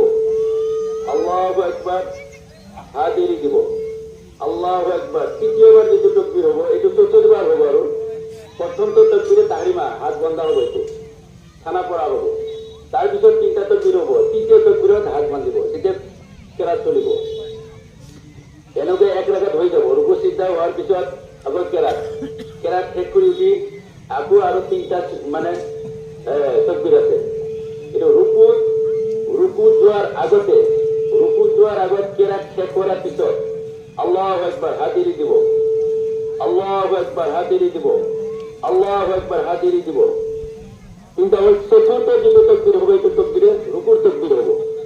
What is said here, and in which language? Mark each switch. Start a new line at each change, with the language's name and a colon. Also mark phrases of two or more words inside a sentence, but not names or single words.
Arabic: الله أكبر,
Assamese: হাজিরি দিব।
Arabic: الله أكبر,
Assamese: তৃতীয়বার যেটু তকবীর হবো, এটু চতুর্থবার হবো। আরো প্রথম তো
Arabic: تكبيرة التحريمة,
Assamese: হাত বন্ধা হবো, একটু খানা পড়া হবো। তার পিছত তিনটা তকবীর হবো, তৃতীয় তকবীরত হাত বান্ধিব, সেটা কেরাত চলিব। এনেকে এক রাখাত হয়ে যাব। রুকু সিদ্ধা হওয়ার পিছত আকৌ কেরাত, কেরাত শেষ কৰি উঠি আকৌ আৰু তিনটা মানে তকবীর আছে। কিন্তু রুকু যোৱাৰ আগতে, রুকু যোৱাৰ আগত কেরাত শেষ কৰাৰ পিছত
Arabic: الله أكبر,
Assamese: হাজিরি দিব।
Arabic: الله أكبر,
Assamese: হাজিরি দিব।
Arabic: الله أكبر,
Assamese: হাজিরি দিব।
Bangla: কিন্তু ওই চতুর্থ যেটা তকবীর হবে, এটা তকবীরে রুকুর তকবীর হবো।